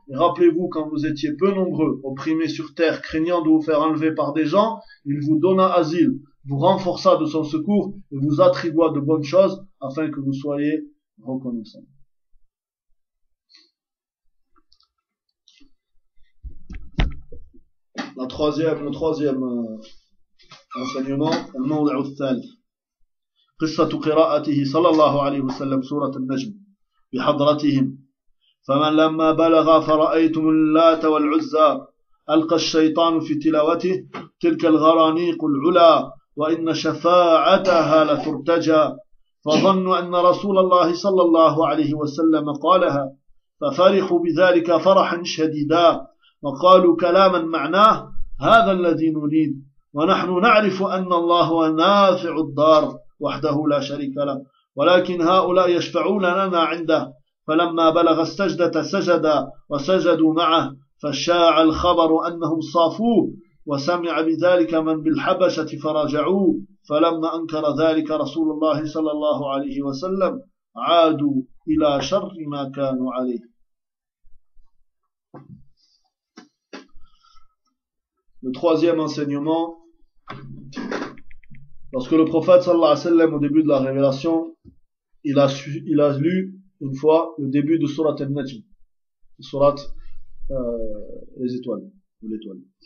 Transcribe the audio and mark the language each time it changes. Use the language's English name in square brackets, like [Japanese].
[French] Et rappelez-vous, quand vous étiez peu nombreux, opprimés sur terre, craignant de vous faire enlever par des gens, il vous donna asile, vous renforça de son secours et vous attribua de bonnes choses afin que vous soyez reconnaissants. Le troisième enseignement, le [Arabic] mawdi'u al-thalith. قصه قراءته صلى الله عليه وسلم سوره النجم بحضرتهم فمن لما بلغ فرايتم اللات والعزى القى الشيطان في تلاوته تلك الغرانيق العلا وان شفاعتها لترتجى فظنوا ان رسول الله صلى الله عليه وسلم قالها ففرحوا بذلك فرحا شديدا وقالوا كلاما معناه هذا الذي نريد ونحن نعرف أن الله نافع الدار وحده لا شريك له ولكن هؤلاء يشفعون لنا عنده فلما بلغ السجدة سجد وسجدوا معه فشاع الخبر أنهم صافوه وسمع بذلك من بالحبشة فراجعوه فلما أنكر ذلك رسول الله صلى الله عليه وسلم عادوا إلى شر ما كانوا عليه. [French] Le troisième enseignement, lorsque le prophète sallallahu alayhi wa sallam, au début de la révélation, il a lu une fois le début de Surat al-Najm, les étoiles, ou l'étoile.